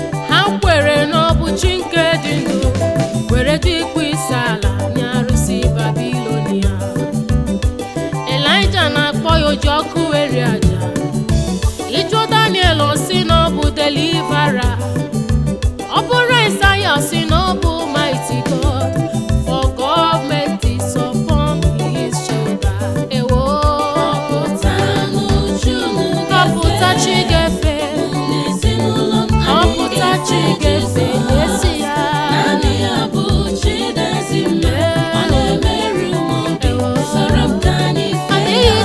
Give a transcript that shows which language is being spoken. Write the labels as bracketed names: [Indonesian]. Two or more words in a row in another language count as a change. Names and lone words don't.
[Igbo] Ha kwere na ọ bụ Chi nke dị ndụ, were dị ikpu isi ala nye arụsị Babilonia. Elijah na-akpọ ya oji ọkụ eri aja. Ị jụọ Daniel, ọ sị na ọ bụ deliverer. Ọ bụrụ Aịzaya, ọ sị na ọ bụ [English] mighty God. For government is upon his shoulder. [Igbo] Ewo. Rọpụtanụ Chi unu Rọpụta Chi ga-efe. ga-efe. N'ezinụlọ m, anyị Rọpụta Chi ga-efe ga-efe. Jizọs. Ezi ya. Naanị ya bụ Chi na-ezi mma. Ọ na-emerụ m obi. Soro m ka anyị fee Adịghị ya.